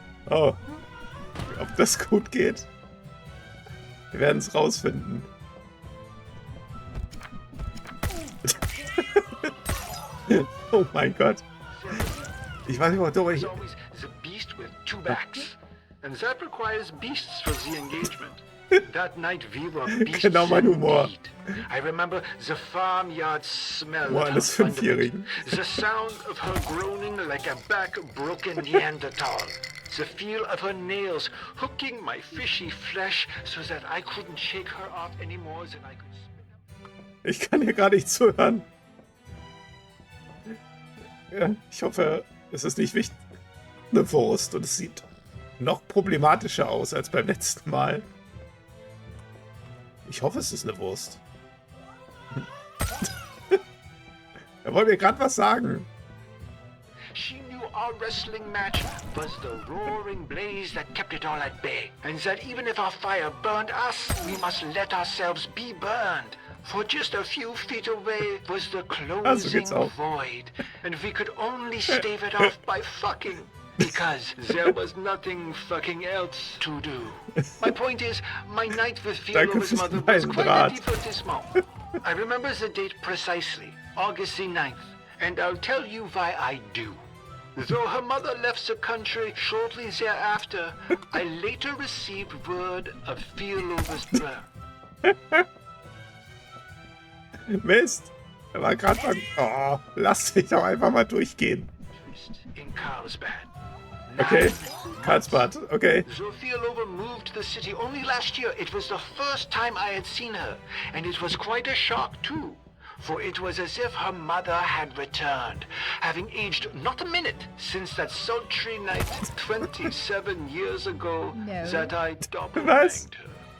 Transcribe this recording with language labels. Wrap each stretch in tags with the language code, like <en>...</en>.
<de>Oh. Ob das gut geht? Wir werden es rausfinden. Oh mein Gott. Ich weiß nicht, warum ich...</de> <en>The beast with 2 backs. And that requires beasts for the engagement. That night we were beasts</en> <de>Genau mein Humor.</de> <en>indeed. I remember the farmyard smell Boah, of her</en> <de>eines Fünfjährigen.</de> <en>the sound of her groaning like a back-broken Neanderthal. The feel of her nails hooking my fishy flesh so that I couldn't shake her off any more than I could spit up.</en> <de>Ich kann hier gar nicht zuhören. Ja, ich hoffe, es ist nicht wichtig. Eine Wurst und es sieht noch problematischer aus als beim letzten Mal. Ich hoffe, es ist eine Wurst. Er wollte mir gerade was sagen.</de> <en>She knew our wrestling match was the roaring blaze that kept it all at bay. And that even if our fire burned us, we must let ourselves be burned. For just a few feet away was the closing void. And we could only stave it off by fucking. Because there was nothing fucking else to do. My point is, my night with Fialova's mother was quite a divertissement. I remember the date precisely, August the 9th. And I'll tell you why I do. Though her mother left the country shortly thereafter, I later received word of Fialova's birth.</en> <de>Mist. Er war gerade mal... Oh, lass mich doch einfach mal durchgehen.</de> <en>In Carlsbad. Okay, Karlsbad, okay. Though Fialova moved to the city only last year, it was the first time I had seen her. And it was quite a shock too. For it was as if her mother had returned, having aged not a minute since that sultry night 27 years ago that I double-banged her.</en>